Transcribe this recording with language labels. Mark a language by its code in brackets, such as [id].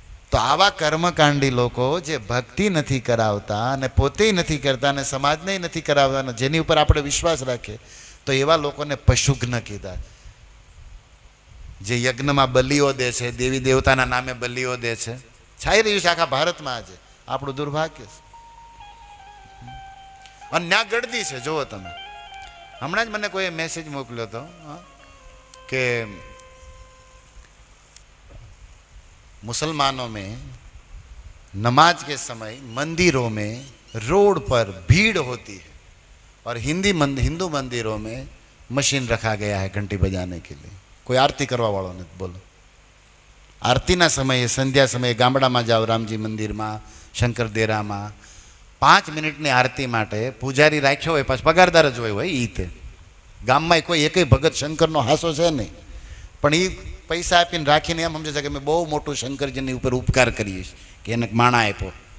[gu] તો આવા કર્મકાંડી લોકો જે ભક્તિ નથી કરાવતા અને પોતે નથી કરતા અને સમાજને નથી કરાવતા, જેની ઉપર આપણે વિશ્વાસ રાખીએ, તો એવા લોકોને પશુઘ્ન કીધા. જે યજ્ઞમાં બલિઓ દે છે, દેવી દેવતાના નામે બલિઓ દે છે, છાઈ રહ્યું છે આખા ભારતમાં આજે. આપણું દુર્ભાગ્ય છે. અને ન્યા ગળદી છે. જુઓ તમે, હમણાં જ મને કોઈ મેસેજ મોકલ્યો હતો કે [hi] मुसलमानों में नमाज के समय मंदिरों में रोड पर भीड़ होती है और हिंदू मंदिरों में मशीन रखा गया है घंटी बजाने के लिए. कोई आरती करवा वालों ने बोलो. [gu] आरतीना समये संध्या समये गामडाમાં જાઓ, રામજી મંદિરમાં, શંકર દેરામાં 5 મિનિટની આરતી માટે પૂજારી રાખ્યો હોય, પાછો પગારદાર જ હોય એ તે. ગામમાં કોઈ એકય ભગત શંકરનો હાસો છે નહીં, પણ એ પૈસા આપીને રાખીને એમ સમજે છે કે મેં બહુ મોટું શંકરજીની ઉપર ઉપકાર કરીએ કે એને માણા આપ્યો.